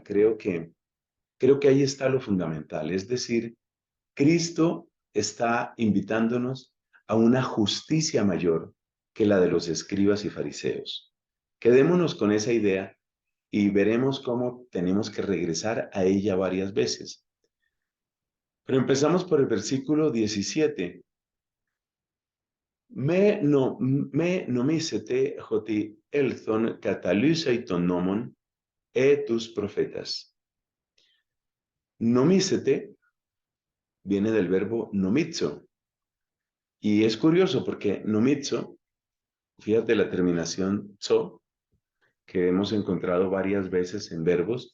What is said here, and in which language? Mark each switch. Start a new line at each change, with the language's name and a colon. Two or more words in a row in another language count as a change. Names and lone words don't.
Spanish: Creo que ahí está lo fundamental. Es decir, Cristo está invitándonos a una justicia mayor que la de los escribas y fariseos. Quedémonos con esa idea y veremos cómo tenemos que regresar a ella varias veces. Pero empezamos por el versículo 17.
Greek: Μὴ νομίσητε ὅτι ἦλθον καταλῦσαι τὸν νόμον τοὺς προφήτας.
Spanish: Nomísete viene del verbo nomizo. Y es curioso porque nomizo, fíjate la terminación zo, que hemos encontrado varias veces en verbos.